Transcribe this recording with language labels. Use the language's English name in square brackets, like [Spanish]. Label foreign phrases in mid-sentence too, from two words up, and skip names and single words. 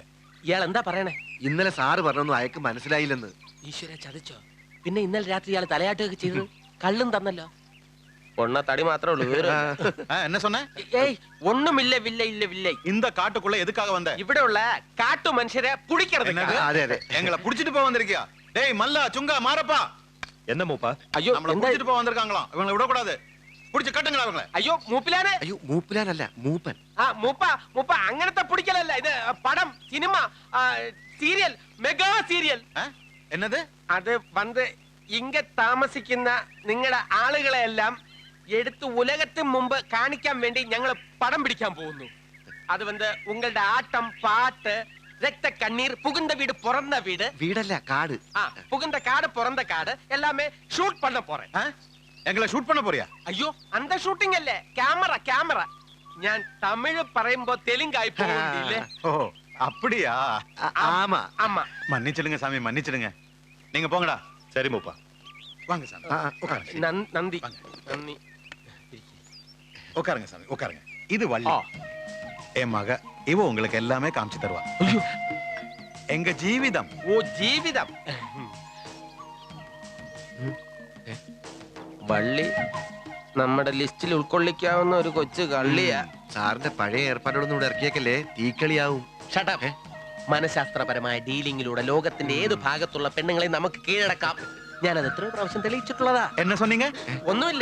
[Malayalam] ഇയാൾ എന്താ പറയണേ? ഇന്നലെ സാറ് പറഞ്ഞൊന്നും അയക്ക് മനസ്സിലായില്ലെന്ന്. ഈശ്വര ചതിച്ചോ? പിന്നെ ഇന്നലെ രാത്രി ഇയാൾ തലയാട്ടൊക്കെ ചെയ്തു കള്ളും തന്നല്ലോ. ഒണ്ണ തടി മാത്രമേ ഉള്ളൂ. [Tamil] என்ன சொன்ன? [Malayalam] ഏയ് ഒന്നുമില്ല. വില്ല ഇല്ല വില്ല. [Tamil] இந்த காட்டுக்குள்ள எதுக்காக வந்த? [Malayalam] ഇവിടെയുള്ള കാട്ടു മനുഷ്യരെ പുടിക്കരുത്. അതെ അതെ. [Tamil] எங்களை புடிச்சிட்டு போக வந்திருக்கியா? டேய் மல்லா சுங்கா மாரப்பா. என்ன மூப்பா? [Malayalam] അയ്യോ [Tamil] நம்மள புடிச்சிட்டு போக வந்திருக்காங்களாம். இவங்களை விட கூடாது. புடிச்சு கட்டுங்களா அவங்கள. [Malayalam] അയ്യോ മൂപ്പിലാനെ. അയ്യോ മൂപ്പിലാനല്ല മൂപ്പൻ. മൂപ്പ അങ്ങനത്തെ പിടിക്കലല്ല. ഇത് പടം, സിനിമ, സീരിയൽ, [English] mega serial. [Tamil] என்னது? [Malayalam] അത് വന്ന് ഇങ്ങ താമസിക്കുന്ന നിങ്ങളുടെ ആളുകളെ എല്ലാം എടുത്ത് ഉലകത്തിന് മുമ്പ് കാണിക്കാൻ വേണ്ടി ഞങ്ങൾ പടം പിടിക്കാൻ പോകുന്നു. അത് വന്ന് ഉങ്ങളുടെ ആട്ടം, പാട്ട്, രക്ത കണ്ണീർ, [Tamil] புகுந்த வீடு பிறந்த வீடு. [Malayalam] വീടല്ല കാട്. [Tamil] புகுந்த காடு பிறந்த காடு எல்லாமே ஷூட் பண்ண போறேன். எங்களை ஷூட் பண்ண போறியா? ஐயோ அந்த ஷூட்டிங் அல்ல, கேமரா. [Malayalam] ഞാൻ തമിഴ് പറയുമ്പോ തെലുങ്കായി പോകില്ലേ? [Tamil] ஓ அப்படியா? ആമാ. ஆமா. மன்னிச்சிடுங்க சாமி, மன்னிச்சிடுங்க. நீங்க போங்கடா. சரி மூப்பா. வாங்க சாமி. உட்காருங்க. [Malayalam] നന്ദി. നന്ദി. [Tamil] உட்காருங்க சாமி, உட்காருங்க. இது வள்ளி. என் மக. இவ உங்களுக்கு எல்லாமே காமிச்சு தருவா. எங்க ஜீவிதம். [Malayalam] ഓ ജീവിതം. വള്ളി നമ്മുടെ ലിസ്റ്റിൽ ഉൾക്കൊള്ളിക്കാവുന്ന ഒരു കൊച്ചു കള്ളിയാ. സാറിന്റെ പഴയ ഏർപ്പാടോടൊന്നും ഇവിടെ ഇറക്കിയേക്കല്ലേ, തീക്കളിയാവും. [English] shut up. [Malayalam] മനഃശാസ്ത്രപരമായ ഡീലിംഗിലൂടെ ലോകത്തിന്റെ ഏത് ഭാഗത്തുള്ള പെണ്ണുങ്ങളെ നമുക്ക് കീഴടക്കാം. ഞാനത് എത്രയോ പ്രാവശ്യം തെളിയിച്ചിട്ടുള്ളതാ. [Tamil] என்ன சொன்னீங்க? [Malayalam] ഒന്നുമില്ല.